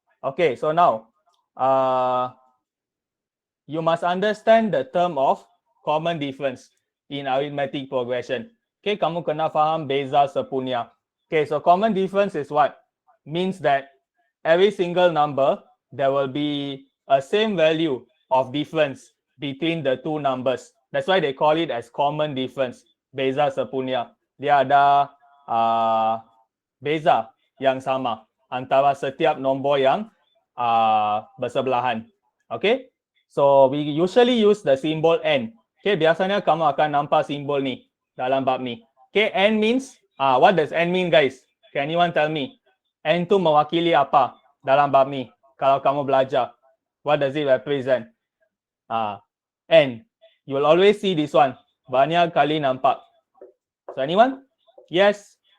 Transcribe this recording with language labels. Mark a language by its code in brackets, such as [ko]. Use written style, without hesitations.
[en] Okay, so now, you must understand the term of common difference in arithmetic progression. [ms] Okay, kamu kena faham beza sepunya. Okay, [en] so common difference is what? Means that every single number, there will be a same value of difference between the two numbers. That's why they call it as common difference. [ms] Beza sepunya. Dia ada beza yang sama. antara setiap nombor yang bersebelahan. [en] Okay, so we usually use the symbol N. [ms] Okay, biasanya kamu akan nampak simbol ni dalam bab ni. [en] Okay, N means, what does N mean guys? Can anyone tell me? [ms] N tu mewakili apa dalam bab ni? Kalau kamu belajar, [en] what does it represent? N. You will always see this one. [ms] Banyak kali nampak. [en] So anyone? Yes.